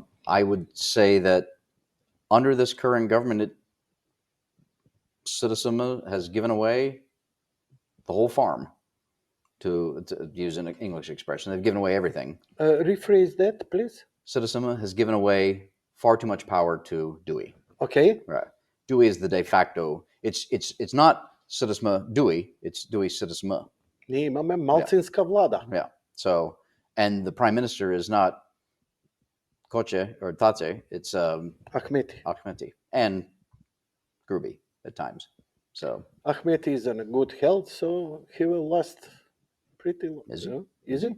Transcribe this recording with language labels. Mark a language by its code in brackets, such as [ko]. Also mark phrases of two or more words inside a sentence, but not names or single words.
[en] I would say that under this current government, Citizen has given away the whole farm, to use an English expression. They've given away everything. Rephrase that, please. Citizen has given away far too much power to Dewey. Okay. Right. Dewey is the de facto. It's not Citizen Dewey. It's Dewey Citizen. [mk] Ние имаме малцинска влада. [en] Yeah. So, and the prime minister is not Koche or Tate. It's Ахмети. Ahmeti and Gruby at times. So, Ahmeti is in a good health, so he will last pretty long. Is he? Is it?